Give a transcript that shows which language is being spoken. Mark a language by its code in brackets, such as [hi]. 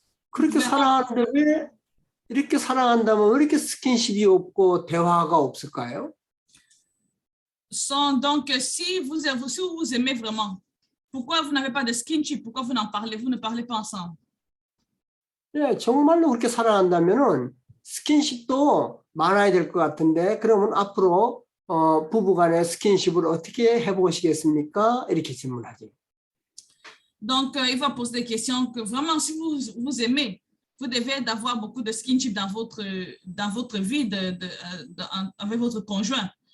[ko] 그렇게 사랑하는데 왜 이렇게 사랑한다면 왜 이렇게 스킨십이 없고 대화가 없을까요? [fr] Donc, si vous aimez vraiment, pourquoi vous n'avez pas de skinship? Pourquoi vous ne parlez pas ensemble? [ko] 예, 정말로 그렇게 사랑한다면은 스킨십도 많아야 될 것 같은데 그러면 앞으로 부부간의 스킨십을 어떻게 해보시겠습니까? 이렇게 질문하죠. [fr] Donc, il va poser des questions que vraiment, si vous aimez, vous devez d'avoir beaucoup de skinship dans votre vie avec votre conjoint.